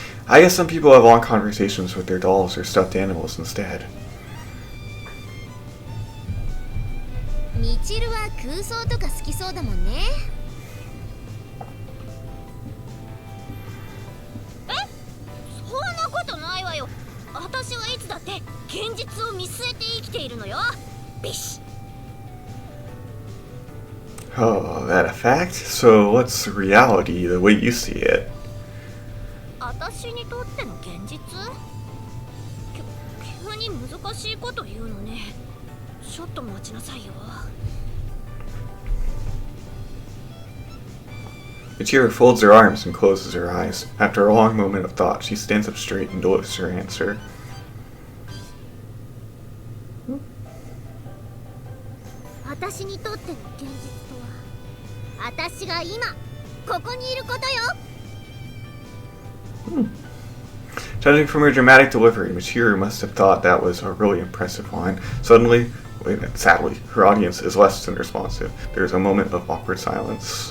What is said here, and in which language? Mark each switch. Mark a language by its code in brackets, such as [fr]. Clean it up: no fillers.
[en] I guess some people have long conversations with their dolls or stuffed animals instead. [ja] みちるは空想とか好きそうだもんね。そんなことないわよ。私はいつだって現実を見据えて生きているのよ。ビシッ。 [en] Oh, that a fact? So what's reality the way you see it? [ja] 私にとっての現実？急に難しいこと言うのね。ちょっと待ちなさいよ。 [en] Michiru folds her arms and closes her eyes. After a long moment of thought, she stands up straight and delivers her answer. [ja] 私にとっての現実とは、私が今ここにいることよ。 [en] Judging from her dramatic delivery, Michiru must have thought that was a really impressive line. Sadly, her audience is less than responsive. There's a moment of awkward silence.